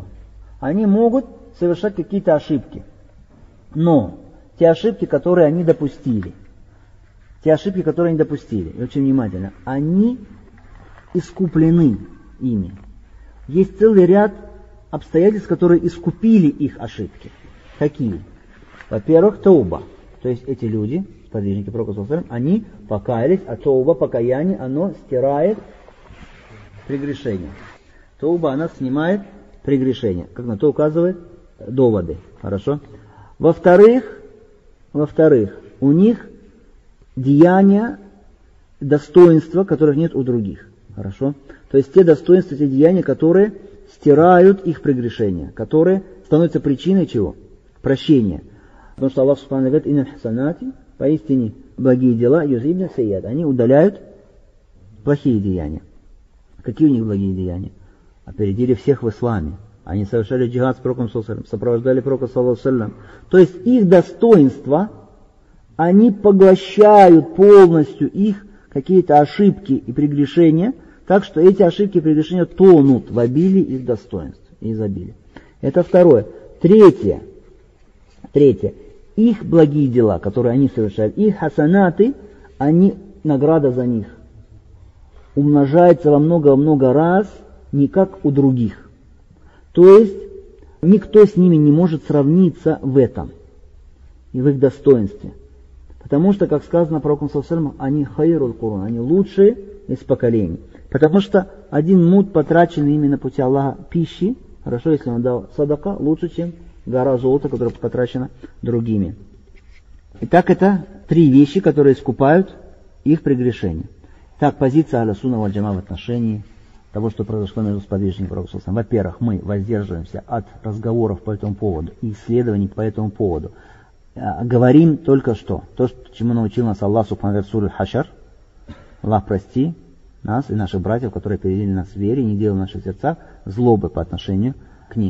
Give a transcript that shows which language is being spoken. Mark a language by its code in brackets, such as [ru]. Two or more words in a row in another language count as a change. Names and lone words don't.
[ru] Они могут совершать какие-то ошибки. Но те ошибки, которые они допустили, и очень внимательно, они искуплены ими. Есть целый ряд обстоятельств, которые искупили их ошибки. Какие? Во-первых, тауба. То есть эти люди, сподвижники Пророка [ar] صلى الله عليه وسلم, [ru] они покаялись, а тауба, покаяние, оно стирает прегрешение. Тауба, она снимает прегрешение, как на то указывают доводы. Хорошо? Во-вторых, у них деяния, достоинства, которых нет у других. Хорошо? То есть те достоинства, те деяния, которые стирают их прегрешения, которые становятся причиной чего? Прощения. Потому что Аллах Субхану говорит: [ar] «إن الحسنات», [ru] поистине благие дела, [ar] يذهبن السيئات, [ru] они удаляют плохие деяния. Какие у них благие деяния? Опередили всех в исламе. Они совершали джихад с Пророком [ar] صلى الله عليه وسلم, [ru] сопровождали Пророка [ar] صلى الله عليه وسلم. [ru] То есть их достоинства, они поглощают полностью их какие-то ошибки и прегрешения, так что эти ошибки и прегрешения тонут в обилии их достоинств и изобилии. Это второе. Третье. Их благие дела, которые они совершают, их хасанаты, награда за них умножается во много раз, не как у других. То есть никто с ними не может сравниться в этом и в их достоинстве. Потому что, как сказано пророком [ar] صلى الله عليه وسلم, [ru] они [ar] خير القرون, [ru] они лучшие из поколений. Потому что один муд, потраченный именно на пути Аллаха пищи, хорошо, если он дал садака, лучше, чем гора золота, которая потрачена другими. Итак, это 3 вещи, которые искупают их прегрешения. Так, позиция [ar] أهل السنة والجماعة [ru] в отношении того, что произошло между сподвижниками Пророка [ar] صلى الله عليه وسلم. [ru] Во-первых, мы воздерживаемся от разговоров по этому поводу и исследований по этому поводу. Говорим только что. То, чему научил нас Аллах Субхану Сура Хашар. Аллах, прости нас и наших братьев, которые перевели нас в вере и не делали в наших сердцах злобы по отношению к ним.